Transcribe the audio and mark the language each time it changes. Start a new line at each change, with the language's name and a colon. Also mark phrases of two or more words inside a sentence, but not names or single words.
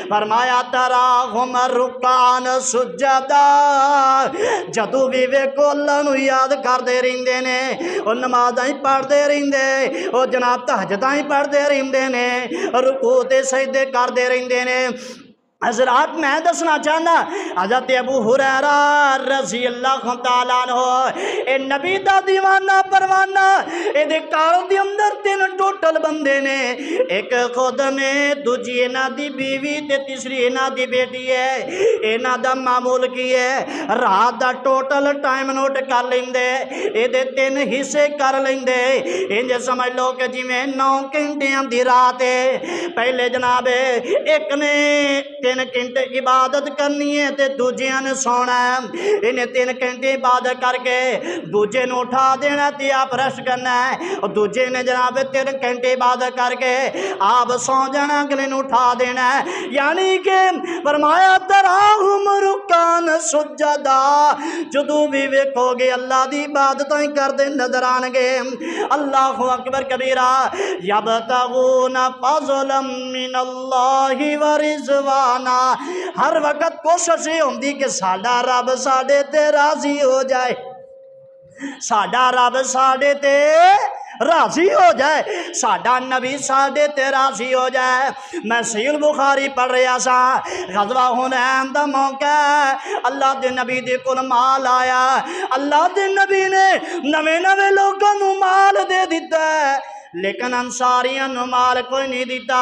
Punjabi: فرمایا
Arabic: تراهم ركعا سجدا,
Punjabi: جدوں بھی ویکھو اللہ نوں یاد کرتے رہندے نے، اور نمازاں پڑھتے رہندے، وہ جناب تہجداں ہی پڑھتے رہندے نے، رکوع تے سجدے کرتے رہندے نے. حضرات میں دسنا چاہنا حضرت ابو ہریرہ
Arabic: رضي الله تعالى عنه
Punjabi: اے نبی دا دیوانہ پروانہ، ایہدے گھر دے اندر 3 ٹوٹل بندے نے، ایک خود نے، دوجی انہاں دی بیوی تے تیسری انہاں دی بیٹی ہے. انہاں دا معمول کی ہے رات دا ٹوٹل ٹائم نوٹ کر لیندے، ایہدے 3 حصے کر لیندے. انج سمجھ لو کہ جویں 9 گھنٹیاں دی رات ہے، پہلے جناب ایک نے 3 گھنٹے عبادت کرنی ہے تے دوجیاں نے سونا ہے. انہیں 3 گھنٹے عبادت کر کے دوجے نے اٹھا دینا تے آپ ریسٹ کرنا ہے، اور دوجے نے جناب 3 گھنٹے عبادت کر کے آپ سو جانا، اگلے نے اٹھا دینا ہے. یعنی کہ فرمایا
Arabic: تراهم ركعا سجدا,
Punjabi: جدوں بھی ویکھو گے اللہ دی عبادت ہی کرتے نظر آئیں گے.
Arabic: الله أكبر كبيرا. يبتغون فضلا من الله ورضوانا,
Punjabi: ہر وقت کوشش یہ ہوندی کہ ساڈا رب ساڈے تے راضی ہو جائے، ساڈا رب ساڈے تے راضی ہو جائے، ساڈا نبی ساڈے تے راضی ہو جائے. میں صحیح بخاری پڑھ رہا سا، غزوہ حنین دا موقع، اللہ دے نبی دے کول مال آیا، اللہ دے نبی نے نویں نویں لوگوں نوں مال دے دتا ہے، لیکن انصاریوں نوں مال کوئی نہیں دتا.